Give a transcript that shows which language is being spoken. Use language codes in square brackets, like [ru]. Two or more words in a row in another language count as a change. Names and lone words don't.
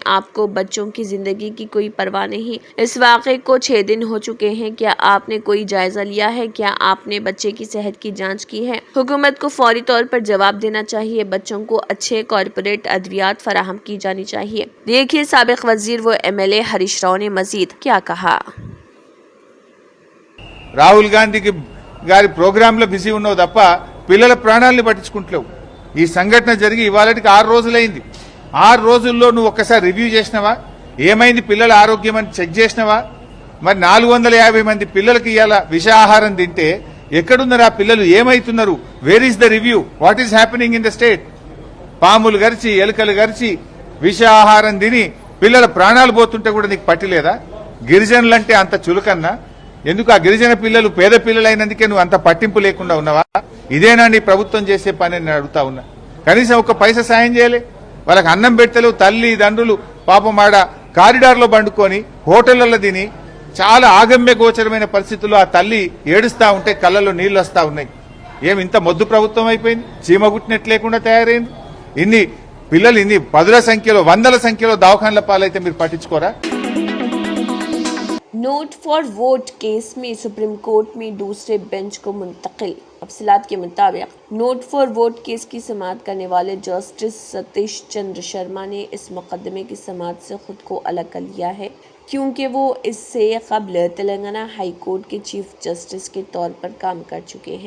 [ur] آپ کو بچوں کی زندگی کی کوئی پرواہ نہیں۔ اس واقعے کو 6 دن ہو چکے ہیں، کیا آپ نے کوئی جائزہ لیا ہے? کیا آپ نے بچے کی صحت کی جانچ کی ہے؟ حکومت کو فوری طور پر جواب دینا چاہیے. بچوں کو اچھے کارپوریٹ ادویات فراہم کی جانی چاہیے. دیکھیے سابق وزیر و MLA ہریش راؤ نے مزید کیا کہا. [te] రాహుల్ గాంధీకి గారి ప్రోగ్రాంలో బిజీ ఉన్నావు తప్ప పిల్లల ప్రాణాలను పట్టించుకుంటలేవు। ఈ సంఘటన జరిగి ఇవాళకి 6 రోజులైంది। 6 రోజుల్లో నువ్వు ఒక్కసారి రివ్యూ చేసినావా? ఏమైంది పిల్లల ఆరోగ్యం అని చెక్ చేసినావా? మరి 450 మంది పిల్లలకి ఇవాళ విషాహారం తింటే ఎక్కడున్నారు ఆ పిల్లలు? ఏమైతున్నారు? [en] Where is the review? What is happening in the state? [te] పాములు గరిచి ఎలుకలు గరిచి విషాహారం తిని పిల్లల ప్రాణాలు పోతుంటే కూడా నీకు పట్టిలేదా? గిరిజనులంటే అంత చులకన్నా? ఎందుకు ఆ గిరిజన పిల్లలు పేద పిల్లలైనందుకే నువ్వు అంత పట్టింపు లేకుండా ఉన్నావా? ఇదేనా నీ ప్రభుత్వం చేసే పని నేను అడుగుతా ఉన్నా. కనీసం ఒక పైసా సాయం చేయలే. వాళ్ళకి అన్నం పెట్టలేవు. తల్లి దండ్రులు పాపం ఆడ కారిడార్లో బండుకొని హోటళ్లలో తిని చాలా ఆగమ్య గోచరమైన పరిస్థితుల్లో ఆ తల్లి ఏడుస్తా ఉంటే కళ్ళలో నీళ్లు వస్తా ఉన్నాయి. ఏమి ఇంత మొద్దు ప్రభుత్వం అయిపోయింది? చీమగుట్టినట్టు లేకుండా తయారైంది. ఇన్ని పిల్లలు ఇన్ని 10ల సంఖ్యలో 100ల సంఖ్యలో దవాఖానల పాలైతే మీరు పట్టించుకోరా? [ur] نوٹ فار ووٹ کیس میں سپریم کورٹ میں دوسرے بینچ کو منتقل. تفصیلات کے مطابق نوٹ فار ووٹ کیس کی سماعت کرنے والے جسٹس ستیش چندر شرما نے اس مقدمے کی سماعت سے خود کو الگ کر لیا ہے، کیونکہ وہ اس سے قبل تلنگانہ ہائی کورٹ کے چیف جسٹس کے طور پر کام کر چکے ہیں.